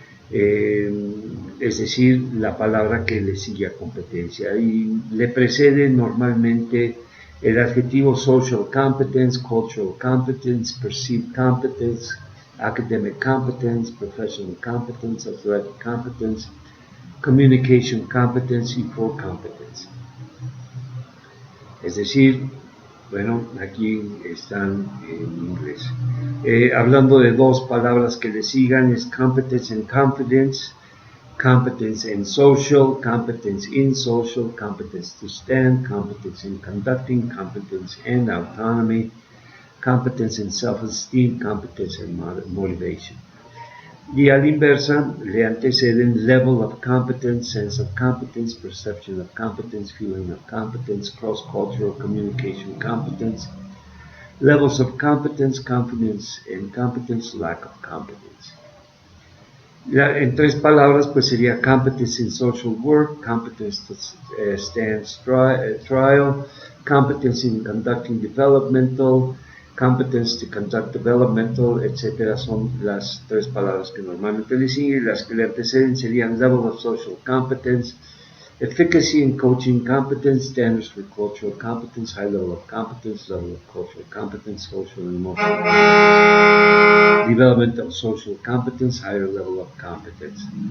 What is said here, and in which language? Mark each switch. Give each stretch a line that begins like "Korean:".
Spanish: Es decir, la palabra que le sigue a competencia, y le precede normalmente el adjetivo
English: social competence, cultural competence, perceived competence, academic competence, professional competence, athletic competence, communication competence
Spanish: y
English: for competence.
Spanish: Es decir, bueno, aquí están en inglés. Hablando de dos palabras que le sigan, es
English: competence and confidence, competence in social, competence in social, competence to stand, competence in conducting, competence and autonomy, competence in self-esteem, competence and motivation.
Spanish: Y a la inversa le anteceden
English: level of competence, sense of competence, perception of competence, feeling of competence, cross-cultural communication competence, levels of competence, confidence and competence, lack of competence.
Spanish: En tres palabras, pues sería
English: competence in social work, competence to stand trial, competence in conducting developmental, competence to conduct developmental, etc.
Spanish: Son las tres palabras que normalmente le siguen. Las que le anteceden serían
English: level of social competence, efficacy in coaching competence, standards for cultural competence, high level of competence, level of cultural competence, social and emotional development of social competence, higher level of competence.